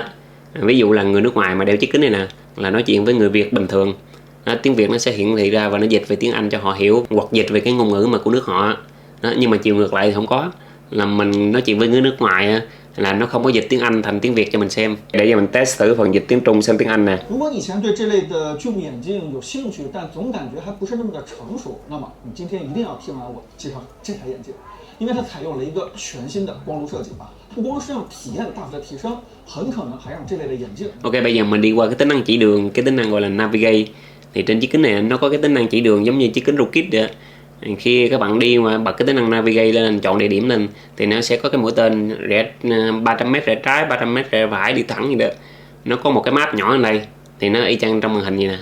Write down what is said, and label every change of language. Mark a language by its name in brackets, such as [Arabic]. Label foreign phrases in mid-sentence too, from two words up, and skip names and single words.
[Vietnamese] Ví dụ là người nước ngoài mà đeo chiếc kính này nè là nói chuyện với người Việt bình thường đó, tiếng Việt nó sẽ hiển thị ra và nó dịch về tiếng Anh cho họ hiểu, hoặc dịch về cái ngôn ngữ mà của nước họ đó. Nhưng mà chiều ngược lại thì không có, là mình nói chuyện với người nước ngoài là nó không có dịch tiếng Anh thành tiếng Việt cho mình xem. Để giờ mình test thử phần dịch tiếng Trung sang tiếng Anh nè. [Chinese] 如果以前对这类的巨幕眼镜有兴趣，但总感觉还不是那么的成熟，那么你今天一定要听完我介绍这台眼镜，因为它采用了一个全新的光路设计啊，不光是让体验大幅的提升，很可能还让这类的眼镜。 [Vietnamese] Ok, bây giờ mình đi qua cái tính năng chỉ đường, cái tính năng gọi là navigate. Thì trên chiếc kính này nó có cái tính năng chỉ đường giống như chiếc kính Rootkit vậy. Khi các bạn đi mà bật cái tính năng navigate lên, chọn địa điểm lên thì nó sẽ có cái mũi tên rẽ 300m rẽ trái, 300m rẽ phải đi thẳng như vậy. Nó có một cái map nhỏ ở đây thì nó y chang trong màn hình như nè.